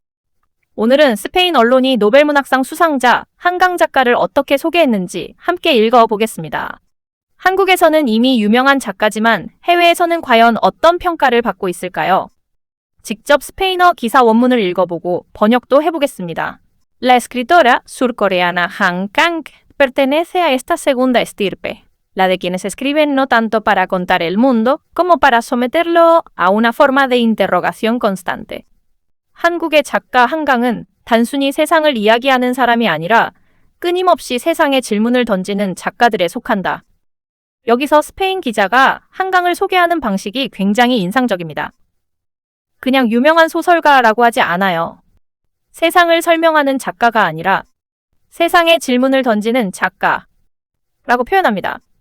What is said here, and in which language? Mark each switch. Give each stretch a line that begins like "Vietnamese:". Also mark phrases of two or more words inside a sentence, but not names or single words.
Korean: 오늘은 스페인 언론이 노벨문학상 수상자 한강 작가를 어떻게 소개했는지 함께 읽어보겠습니다. 한국에서는 이미 유명한 작가지만 해외에서는 과연 어떤 평가를 받고 있을까요? 직접 스페인어 기사 원문을 읽어보고 번역도 해보겠습니다.
Spanish: La escritora surcoreana Han Kang pertenece a esta segunda estirpe, la de quienes escriben no tanto para contar el mundo como para someterlo a una forma de interrogación constante.
Korean: 한국의 작가 한강은 단순히 세상을 이야기하는 사람이 아니라 끊임없이 세상에 질문을 던지는 작가들에 속한다. 여기서 스페인 기자가 한강을 소개하는 방식이 굉장히 인상적입니다. 그냥 유명한 소설가라고 하지 않아요. 세상을 설명하는 작가가 아니라 세상에 질문을 던지는 작가라고 표현합니다.